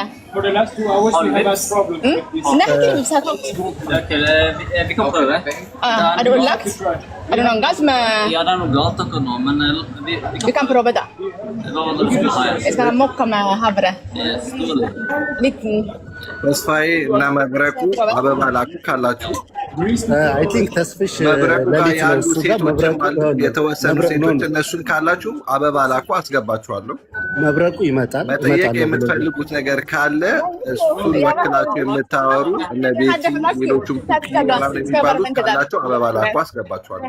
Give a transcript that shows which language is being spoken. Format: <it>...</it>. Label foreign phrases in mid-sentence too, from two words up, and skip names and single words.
<en>For the last 2 hours we had a problem.</en> <no>Vi kan prøve. Er det lagt? Er det noen gass med... Ja, det er noe galt akkurat nå, men Vi kan prøve da. Hva var det du skulle si? Jeg skal ha mocca med havre. Strålig. Liten.</no> <am>ተስፋዬ እና መብረቁ አበባ ላኩ ካላችሁ</am> <en>I think ተስፍሽ</en> <am>መብረቁ ለሊት ነው እሱ ጋር መብረቁ የተወሰኑ ሴቶች እነሱን ካላችሁ አበባ ላኩ አስገባችኋለሁ። መብረቁ ይመጣል። መጠየቅ የምትፈልጉት ነገር ካለ እሱን ወክላችሁ የምታወሩ እነ ቤቲ ሌሎችም የሚባሉት ካላችሁ አበባ ላኩ አስገባችኋለሁ።</am>